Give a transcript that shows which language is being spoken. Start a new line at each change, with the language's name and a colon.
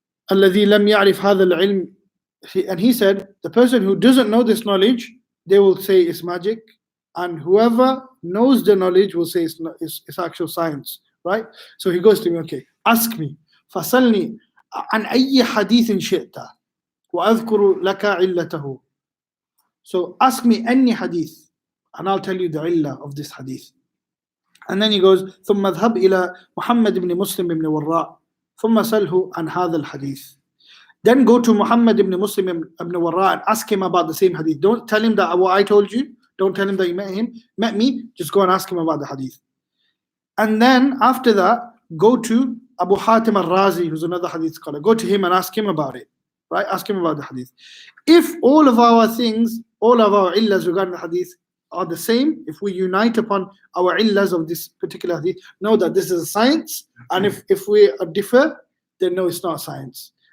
Arabic: الَّذِي لَمْ يَعْرِفْ هَذَا الْعِلْمِ,
English: and he said, the person who doesn't know this knowledge, they will say it's magic, and whoever knows the knowledge will say it's actual science, right? So he goes to me, okay, ask me,
Arabic: فَسَلْنِي عَنْ أَيِّ حَدِيثٍ شِئْتَ وَأَذْكُرُ لَكَ عِلَّتَهُ.
English: So ask me any hadith, and I'll tell you the illah of this hadith. And then he goes,
Arabic: ثُمَّ اذْهَبْ إِلَى مُحَمَّدْ بْن مُسْلِمْ بْن وَرَّاء ثُمَّ سَلْهُ عَنْ هَذَا الْحَدِيث.
English: Then go to Muhammad ibn Muslim ibn Warra and ask him about the same hadith. Don't tell him that what I told you. Don't tell him that you met me. Just go and ask him about the hadith. And then after that, go to Abu Hatim al-Razi, who's another hadith scholar. Go to him and ask him about it. Right? Ask him about the hadith. If all of our things, all of our illahs regarding the hadith are the same, if we unite upon our illahs of this particular hadith, know that this is a science. And if we differ, then no, it's not science.